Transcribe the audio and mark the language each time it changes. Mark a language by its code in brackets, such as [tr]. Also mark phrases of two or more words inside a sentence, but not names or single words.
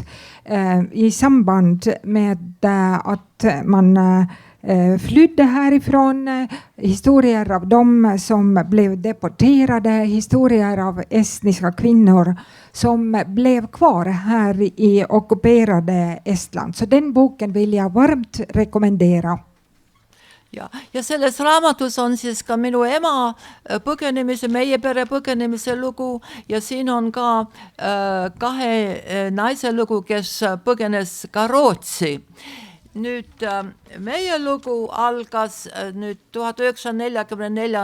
[sv] I samband med att man flydde härifrån, historier av dem som blev deporterade, historier av estniska kvinnor som blev kvar här i ockuperade Estland. Så den boken vill jag varmt rekommendera. [et] Ja selles raamatus on siis ka minu ema põgenemise, meie pere põgenemise lugu ja siin on ka kahe naise lugu, kes põgenes ka Rootsi. Nüüd meie lugu algas nüüd 1944.